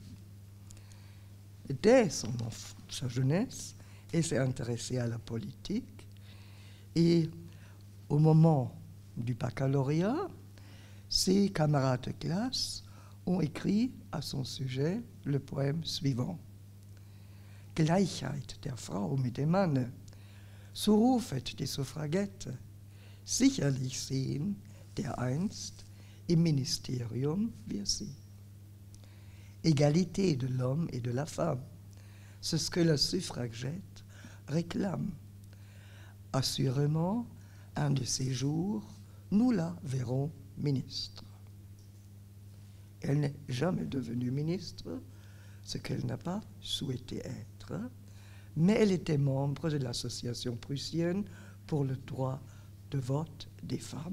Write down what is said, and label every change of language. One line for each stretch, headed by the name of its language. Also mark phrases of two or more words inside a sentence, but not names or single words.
French: Dès sa jeunesse, elle s'est intéressée à la politique et au moment du baccalauréat, ses camarades de classe ont écrit à son sujet le poème suivant.
German: Gleichheit der Frau mit dem Manne, so rufet die Suffragette, sicherlich sehen dereinst im Ministerium wir sie.
French: Égalité de l'homme et de la femme, c'est ce que la suffragette réclame. Assurément, un de ces jours, nous la verrons ministre. Elle n'est jamais devenue ministre, ce qu'elle n'a pas souhaité être, mais elle était membre de l'association prussienne pour le droit de vote des femmes.